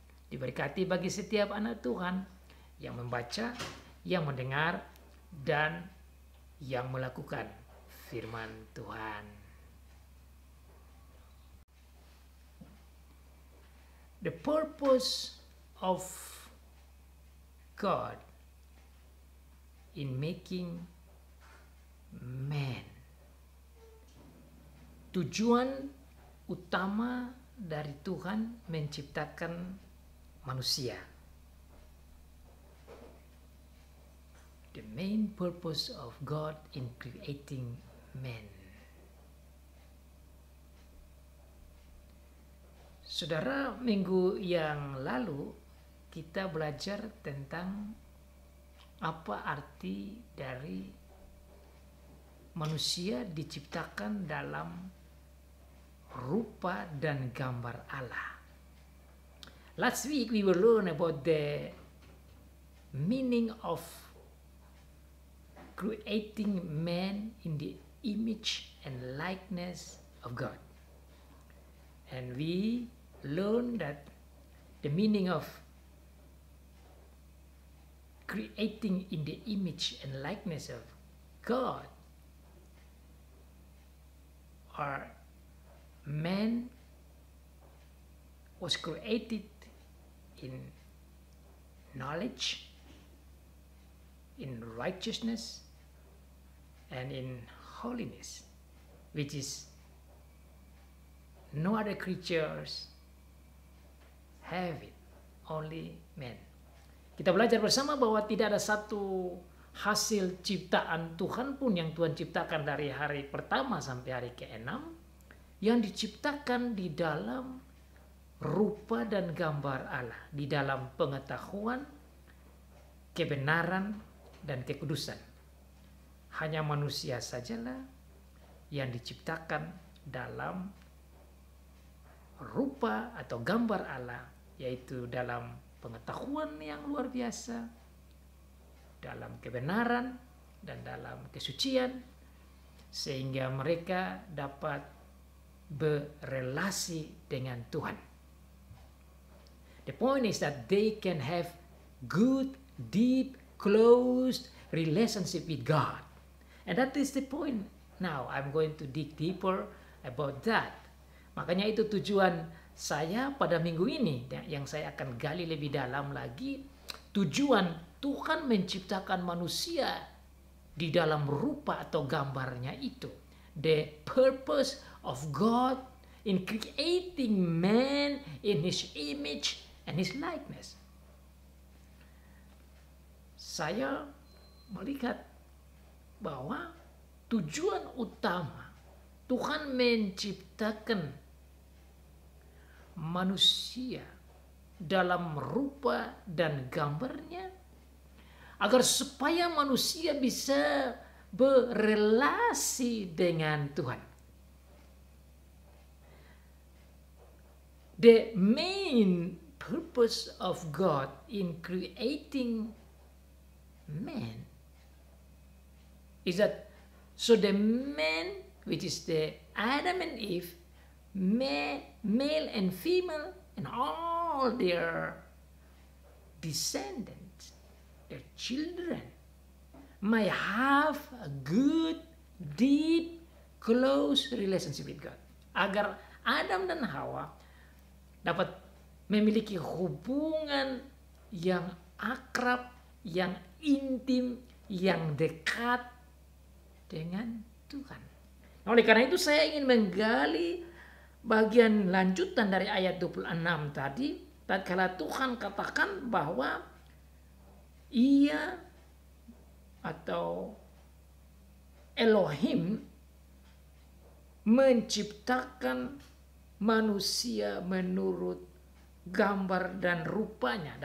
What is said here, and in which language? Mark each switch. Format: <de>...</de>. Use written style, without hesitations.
<id>Diberkati bagi setiap anak Tuhan yang membaca, yang mendengar, dan yang melakukan firman Tuhan.</id> <en>The purpose of God in making man.</en> <id>Tujuan utama dari Tuhan menciptakan manusia.</id> <en>The main purpose of God in creating man.</en> <id>Saudara, minggu yang lalu kita belajar tentang apa arti dari manusia diciptakan dalam rupa dan gambar Allah.</id> <en>Last week we will learn about the meaning of creating man in the image and likeness of God. And we learn that the meaning of creating in the image and likeness of God are man was created in knowledge, in righteousness, and in holiness, which is no other creatures have it, only man.</en> <id>Kita belajar bersama bahwa tidak ada satu hasil ciptaan Tuhan pun yang Tuhan ciptakan dari hari pertama sampai hari ke-6 yang diciptakan di dalam rupa dan gambar Allah, di dalam pengetahuan, kebenaran, dan kekudusan. Hanya manusia sajalah yang diciptakan dalam rupa atau gambar Allah, yaitu dalam pengetahuan yang luar biasa, dalam kebenaran, dan dalam kesucian, sehingga mereka dapat berelasi dengan Tuhan.</id> <en>The point is that they can have good, deep, close relationship with God. And that is the point. Now I'm going to dig deeper about that.</en> <id>Makanya itu tujuan saya pada minggu ini yang saya akan gali lebih dalam lagi. Tujuan Tuhan menciptakan manusia di dalam rupa atau gambarnya itu.</id> <en>The purpose of God in creating man in His image and His likeness.</en> <id>Saya melihat bahwa tujuan utama Tuhan menciptakan manusia dalam rupa dan gambarnya agar supaya manusia bisa berelasi dengan Tuhan.</id> <en>The main purpose of God in creating man is that so the man, which is the Adam and Eve, male and female, and all their descendants, their children, may have a good, deep, close relationship with God.</en> <id>Agar Adam dan Hawa dapat memiliki hubungan yang akrab, yang intim, yang dekat dengan Tuhan. Oleh karena itu saya ingin menggali bagian lanjutan dari ayat 26 tadi, tatkala Tuhan katakan bahwa Ia atau Elohim menciptakan manusia menurut gambar dan rupanya.</id>